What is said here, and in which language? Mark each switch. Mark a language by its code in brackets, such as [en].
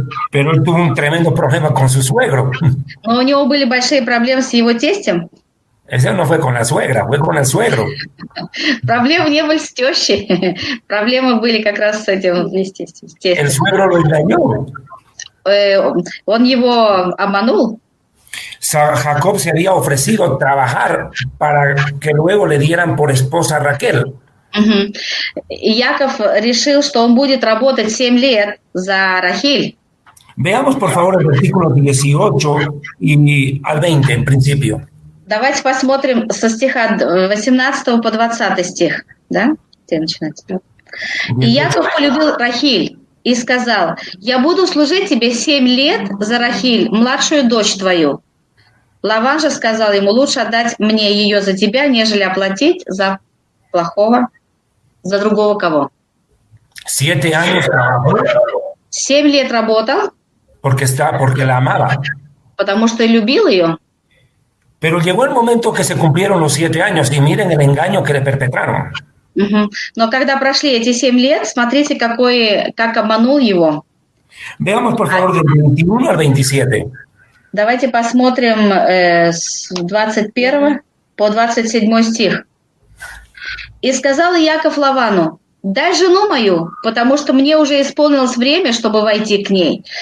[es] Pero él tuvo un tremendo problema con su suegro. [ru] Но у него были большие проблемы с его тестем. [es] Ese no fue con la suegra, fue con el suegro. [ru] Проблемы не были с тещей. Проблемы были как раз с этим тестем. [es] El suegro lo engañó. [ru] Он его обманул. [es] Jacob se había ofrecido trabajar para que luego le dieran por esposa a Raquel. [ru] И Яков решил, что он будет работать 7 лет за Рахиль. [es] Veamos, por favor, el versículo 18 y al 20 en principio. [ru] Давайте посмотрим со стиха 18 по 20 стих. Да? Где начинается? И Яков полюбил Рахиль и сказал: «Я буду служить тебе 7 лет за Рахиль, младшую дочь твою». Лаван же сказал ему: «Лучше отдать мне ее за тебя, нежели оплатить за плохого, за другого кого». [es] 7 años trabajó. [ru] 7 лет работал. [es] Porque la amaba. [ru] Потому что любил ее. [es] Pero llegó el momento que se cumplieron los 7 años y miren el engaño que le perpetraron. Мгм. [ru] Но когда прошли эти 7 лет, смотрите, как обманул его. [es] Veamos por favor del 21 al 27. [ru] Давайте посмотрим с 21 по 27 стих. «И сказал Иаков Лавану: дай жену мою, потому что мне уже исполнилось время, чтобы войти к ней».